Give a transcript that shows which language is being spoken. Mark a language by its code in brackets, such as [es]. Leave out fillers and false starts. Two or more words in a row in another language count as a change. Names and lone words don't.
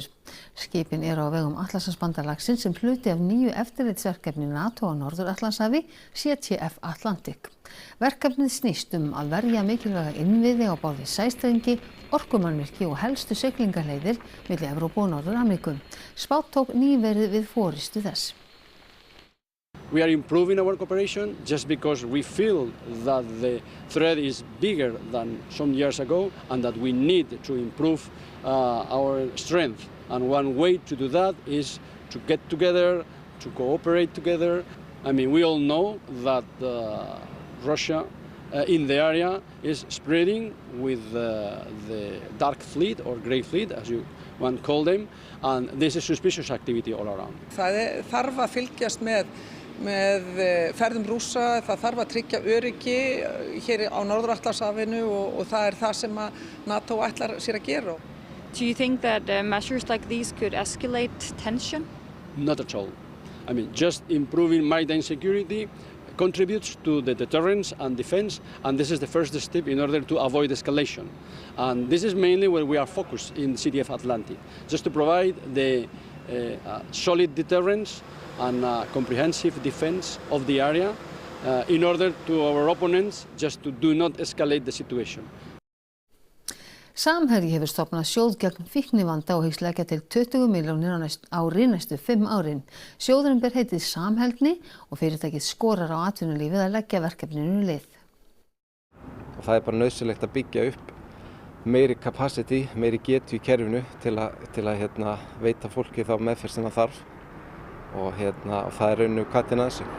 [is] Skipin eru á vegum Atlantshafsbandalagsins sem hluti af nýju eftirlitsverkefni NATO á Norður-Atlantshafi, CTF Atlantic. Verkefnið snýst að verja mikilvæga innviði á borð við sæstrengi, orkumannvirki og helstu siglingaleiðir milli Evrópu og Norður-Ameríku. Spát tók nýverið við forystu þess. [en] We are improving our cooperation just because we feel that the threat is bigger than some years ago and that we need to improve our strength. And one way to do that is to get together, to cooperate together. I mean, we all know that Russia in the area is spreading with the dark fleet or grey fleet, as you want to call them, and this is suspicious activity all around. [is] Það þarf að fylgjast með ferðum Rússa, það þarf að tryggja öryggi hér á Norður-Atlantshafinu og það það sem NATO ætlar sér að gera. [en] Do you think that measures like these could escalate tension? Not at all. I mean, just improving maritime security contributes to the deterrence and defense, and this is the first step in order to avoid escalation. And this is mainly where we are focused in CTF Atlantic, just to provide the solid deterrence and comprehensive defense of the area in order to our opponents just to do not escalate the situation. [is] Samherji hefur stofnað sjóð gegn fíknivanda og hyggst leggja til 20 milljónir á næstu 5 árin. Sjóðurinn ber heitið Samheldni og fyrirtækið skorar á atvinnulífið að leggja verkefninu lið. Það bara nauðsynlegt að byggja upp meiri capacity, meiri getu í kerfinu til að veita fólki þá meðferð sem það þarf og það rauninu hvatinn að þessu.